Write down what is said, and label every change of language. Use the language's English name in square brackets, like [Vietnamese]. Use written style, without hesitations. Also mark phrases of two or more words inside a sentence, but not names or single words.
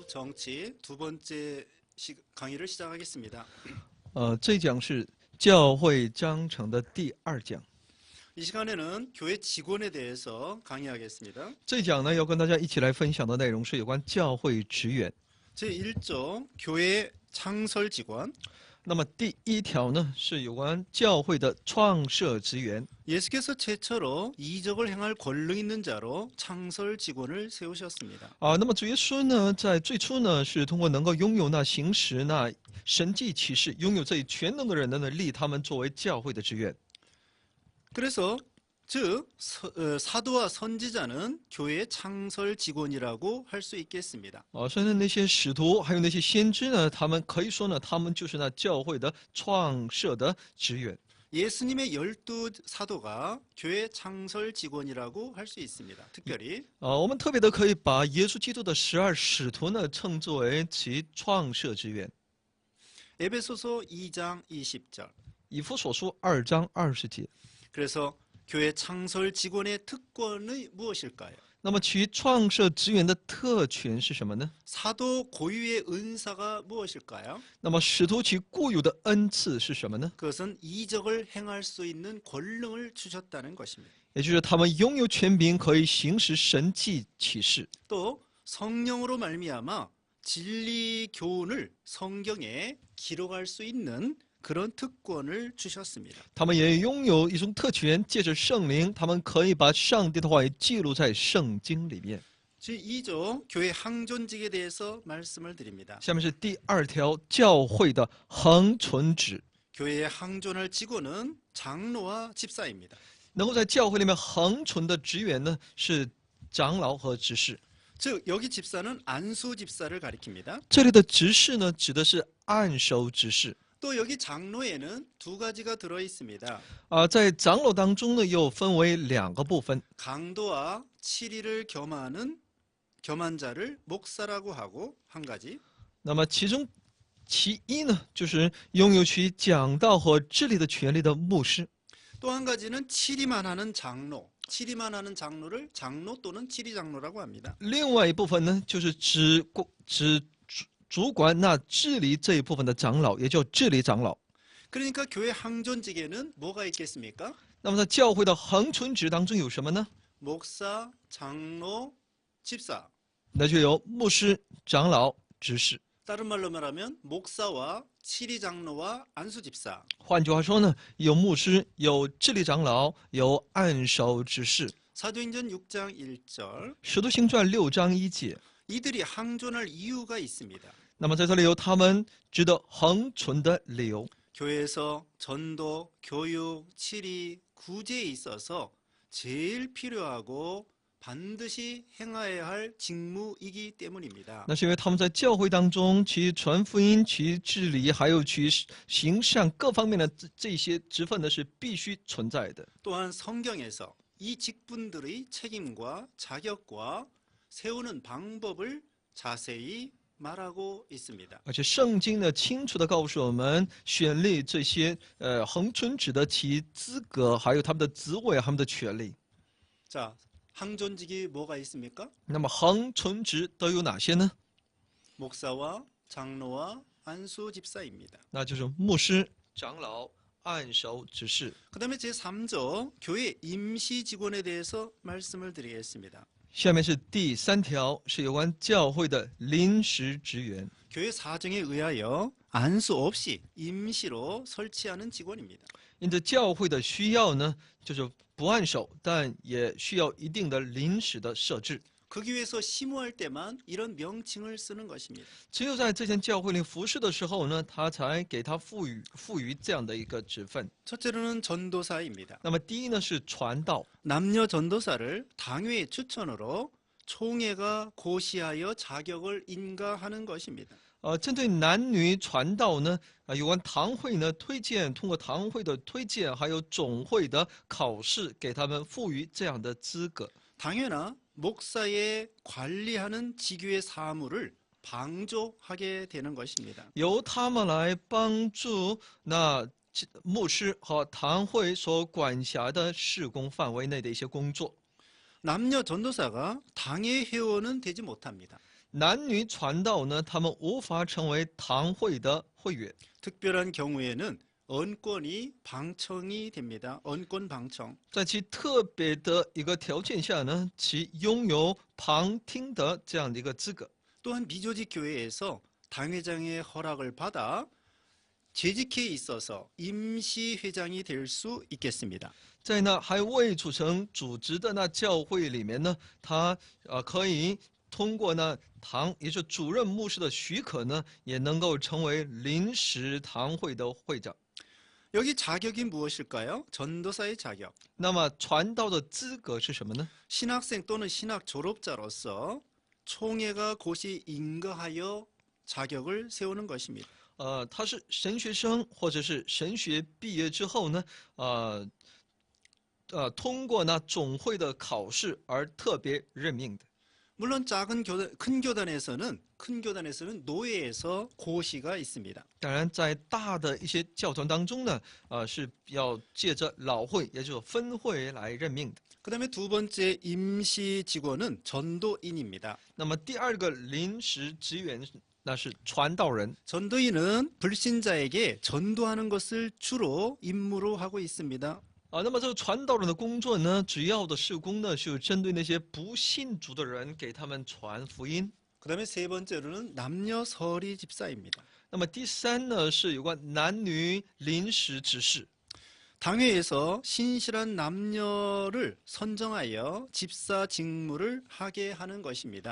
[Korean] 정치 두 번째 강의를 시작하겠습니다. [Chinese] 这一讲是教会章程的第2讲。 [Korean] 이 시간에는 교회 직원에 대해서 강의하겠습니다. [Chinese] 这一讲呢，要跟大家一起来分享的内容是有关教会职员。 [Korean] 제1조 교회 창설 직원. [Chinese] 那么第1条呢，是有关教会的创设职员。 [Korean] 예수께서 최초로 이적을 행할 권능 있는 자로 창설 직원을 세우셨습니다. [Chinese] 那么主耶稣呢，在最初呢，是通过能够拥有那行使那神迹启示、拥有这一全能的人呢，立他们作为教会的职员。 [Korean] 그래서 즉 사도와 선지자는 교회의 창설 직원이라고 할 수 있겠습니다. [Chinese] 所以呢，那些使徒还有那些先知呢，他们可以说呢，他们就是那教会的创设的职员。 [Korean] 예수님의 12사도가 교회 창설 직원이라고 할 수 있습니다. 특별히 [Chinese] 我们特别的可以把耶稣基督的12使徒呢，称作为其创设职员。 [Korean] 에베소서 2장 20절. [Chinese] 以弗所书2章20节。 [Korean] 그래서 교회 창설 직원의 특권이 무엇일까요? [Chinese] 那么其创设职员的特权是什么呢？ [Korean] 사도 고유의 은사가 무엇일까요? [Chinese] 那么使徒其固有的恩赐是什么呢？ [Korean] 그것은 이적을 행할 수 있는 권능을 주셨다는 것입니다. [Chinese] 也就是他们拥有权柄，可以行使神迹启示。 [Korean] 또 성령으로 말미암아 진리 교훈을 성경에 기록할 수 있는 그런 특권을 주셨습니다. [Chinese] 他们也拥有一种特权，借着圣灵，他们可以把上帝的话语记录在圣经里面。 [Korean] 제2조 교회 항존직에 대해서 말씀을 드립니다. [Chinese] 下面是第2条，教会的恒存旨。 [Korean] 교회에 항존할 직원은 장로와 집사입니다. [Chinese] 能够在教会里面恒存的职员呢，是长老和执事。 [Korean] 즉 여기 집사는 안수 집사를 가리킵니다. [Chinese] 这里的执事呢，指的是按手执事。 [Korean] 또 여기 장로에는 두 가지가 들어 있습니다. [Chinese] 在长老当中呢，又分为2个部分。 [Korean] 강도와 치리를 겸한 자를 목사라고 하고 한 가지. [Chinese] 那么其中其一呢，就是拥有其讲道和治理的权利的牧师。 [Korean] 또 한 가지는 치리만 하는 장로. 치리만 하는 장로를 장로 또는 치리 장로라고 합니다. [Chinese] 另外一部分呢，就是主管那治理这一部分的长老，也叫治理长老。 [Korean] 그러니까 교회 항존직에는 뭐가 있겠습니까? [Chinese] 那么在教会的恒存职当中有什么呢？ [Korean] 목사, 장로, 집사. [Chinese] 那就有牧师、长老、执事。 [Korean] 다른 말로 말하면 목사와 치리 장로와 안수 집사. [Chinese] 换句话说呢，有牧师，有治理长老，有按手执事。 [Korean] 사도행전 6장 1절. [Chinese] 使徒行传6章1节。 [Korean] 이들이 항존할 이유가 있습니다. [Chinese] 那么在这里有他们值得恒存的理由。 [Korean] 교회에서 전도, 교육, 치리, 구제에 있어서 제일 필요하고 반드시 행해야 할 직무이기 때문입니다. [Chinese] 那是因为他们在教会当中，其传福音、其治理，还有其行善各方面的这些职分呢，是必须存在的。 [Korean] 또한 성경에서 이 직분들의 책임과 자격과 세우는 방법을 자세히 말하고 있습니다. [Chinese] 而且圣经呢，清楚地告诉我们，选立这些恒存职的其资格，还有他们的职位、他们的权利。 [Korean] 자, 항존직이 뭐가 있습니까? [Chinese] 那么恒存职都有哪些呢？ [Korean] 목사와 장로와 안수 집사입니다. [Chinese] 那就是牧师、长老、按手执事。 [Korean] 그다음에 제3조 교회 임시 직원에 대해서 말씀을 드리겠습니다. [Chinese] 下面是第3条，是有关教会的临时职员。 [Korean] 교회 사정에 의하여 안수 없이 임시로 설치하는 직원입니다. [Chinese] 因着教会的需要呢，就是不按手，但也需要一定的临时的设置。 [Korean] 거기 위해서 심호할 때만 이런 명칭을 쓰는 것입니다. [Chinese] 只有在这间教会里服侍的时候呢，他才给他赋予这样的一个职分。 [Korean] 첫째로는 전도사입니다. [Chinese] 那么第一呢是传道， [Korean] 남녀 전도사를 당회의 추천으로 총회가 고시하여 자격을 인가하는 것입니다. [Chinese] 针对男女传道呢，有关堂会呢推荐，通过堂会的推荐，还有总会的考试，给他们赋予这样的资格。 [Korean] 당회나 목사의 관리하는 지교의 사무를 방조하게 되는 것입니다. [Chinese] 由他们来帮助那牧师和堂会所管辖的事工范围内的一些工作。 [Korean] 남녀 전도사가 당회 회원은 되지 못합니다. [Chinese] 男女传道呢，他们无法成为堂会的会员。 [Korean] 특별한 경우에는 언권이 방청이 됩니다. 언권 방청. [Chinese] 在其特别的一个条件下呢，其拥有旁听的这样的一个资格。 [Korean] 또한 미조직 교회에서 당회장의 허락을 받아 재직해 있어서 임시 회장이 될 수 있겠습니다. [Chinese] 在那还未组成组织的那教会里面呢，他可以通过呢也就是主任牧师的许可呢，也能够成为临时堂会的会长。 [Korean] 여기 자격이 무엇일까요? 전도사의 자격. [Chinese] 那么传道的资格是什么呢？ [Korean] 신학생 또는 신학 졸업자로서 총회가 곧이 인가하여 자격을 세우는 것입니다. [Chinese] 他是神学生或者是神学毕业之后呢，通过那总会的考试而特别任命的。 [Korean] 물론 큰 교단에서는 노예에서 고시가 있습니다. [Chinese] 当然，在大的一些教团当中呢，是要借着老会，也就是分会来任命的。 [Korean] 그다음에 두 번째 임시 직원은 전도인입니다. [Chinese] 那么第二个临时职员那是传道人。 [Korean] 전도인은 불신자에게 전도하는 것을 주로 임무로 하고 있습니다. [Chinese] 那么这个传道人的工作呢，主要的事工呢，是针对那些不信主的人，给他们传福音。 [Korean] 그다음에 세 번째로는 남녀 서리 집사입니다. [Chinese] 那么第三呢，是有关男女临时执事。 [Korean] 당회에서 신실한 남녀를 선정하여 집사 직무를 하게 하는 것입니다.